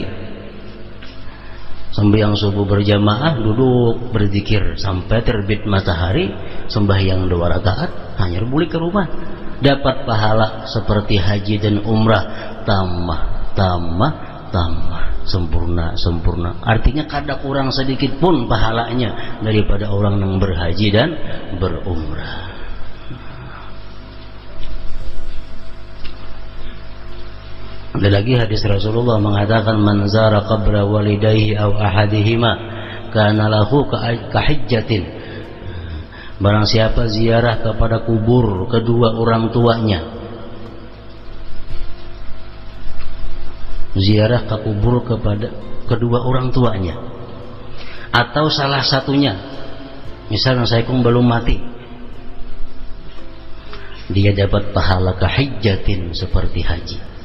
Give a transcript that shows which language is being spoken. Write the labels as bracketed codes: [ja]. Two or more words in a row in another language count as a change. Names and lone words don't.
[id] Sembahyang subuh berjamaah, duduk berzikir sampai terbit matahari, sembahyang 2 rakaat, hanya balik ke rumah, dapat pahala seperti haji dan umrah, tambah sempurna. Artinya kada kurang sedikit pun pahalanya daripada orang yang berhaji dan berumrah. Ada lagi hadis Rasulullah mengatakan, [ar] من زار قبر والديه أو أحدهما كان له كحجة. [id] Barang siapa ziarah kepada kubur kedua orang tuanya, ziarah ke kubur kepada kedua orang tuanya atau salah satunya, misalnya saya belum mati, dia dapat pahala kahijjatin seperti haji.